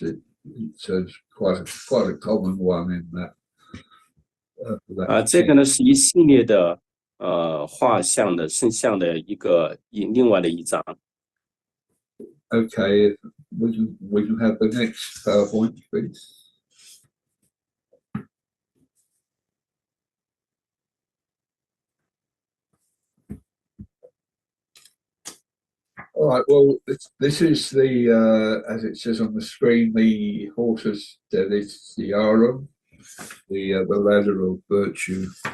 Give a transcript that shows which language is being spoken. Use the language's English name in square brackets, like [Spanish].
[English] It's quite a common one in that. [Chinese] 这个呢是一系列的画像的圣像的另外的一张。 [English] Okay, we can have the next PowerPoint, please. All right, well, this is the, as it says on the screen, the hortus deliciarum, the ladder of virtue.